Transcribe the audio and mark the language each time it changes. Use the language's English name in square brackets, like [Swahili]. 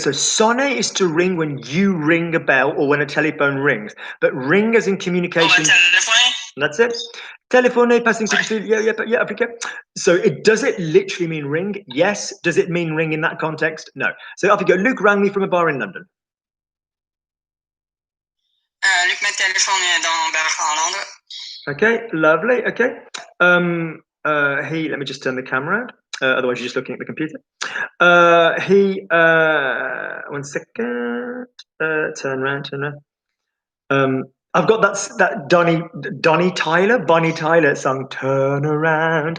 [English] So sonner is to ring when you ring a bell or when a telephone rings. But ring as in communication. That's it. Téléphoner, passing [French] coup de fil. [English] Yeah, okay. So does it literally mean ring? Yes. Does it mean ring in that context? No. So off you go. Luke rang me from a bar in London. [French] Luc m'a téléphoné dans le bar à Londres. [English] Okay, lovely. Okay. Let me just turn the camera around. Otherwise, you're just looking at the computer. One second. Turn around. I've got that Bonnie Tyler song, Turn Around.